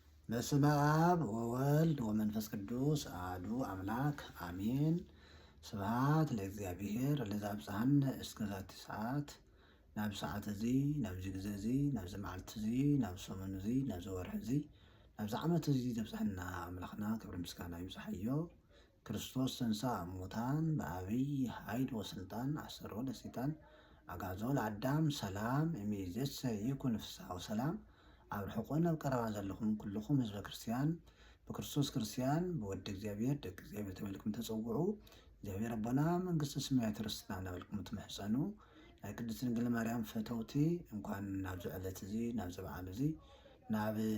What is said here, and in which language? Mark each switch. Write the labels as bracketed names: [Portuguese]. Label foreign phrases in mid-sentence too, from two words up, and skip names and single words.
[Geez] በስመ አብ ወወልድ ወመንፈስ ቅዱስ አሐዱ አምላክ አሜን። ስብሐት ለእግዚአብሔር ለዘአብጽሐነ እስከ ዛቲ ሰዓት። [Tigrinya] ናብ ሰዓት እዚ ናብዚ ግዜ እዚ ናብዚ መዓልቲ እዚ ናብ ሰሙን እዚ ናብዚ ወርሒ እዚ ናብዚ ዓመት እዚ ዘብፅሐና ኣምላኽና ክብሪ ምስጋና ይብፅሐዮ። ክርስቶስ [Geez] ተንሥአ እሙታን በዓቢይ ኃይል ወስልጣን አሰሮ ለሰይጣን አግዓዞ ለአዳም ሰላም እምይእዜሰ ይኩን ፍስሐ ወሰላም። [Tigrinya] ኣብ ርሑቕን ኣብ ቀረባ ዘለኹም ኩልኹም ህዝበ ክርስቲያን ብክርስቶስ ክርስቲያን ብወዲ እግዚአብሔር ደቂ እግዚአብሔር ተባሂልኩም ተፀውዑ። እግዚአብሔር ኣቦና መንግስቲ ሰማያት ርስትና እናበልኩም ትምሕፀኑ። ናይ ቅድስት ድንግል ማርያም ፈተውቲ እንኳን ናብዚ ዕለት እዚ ናብዚ በዓል እዚ ናብ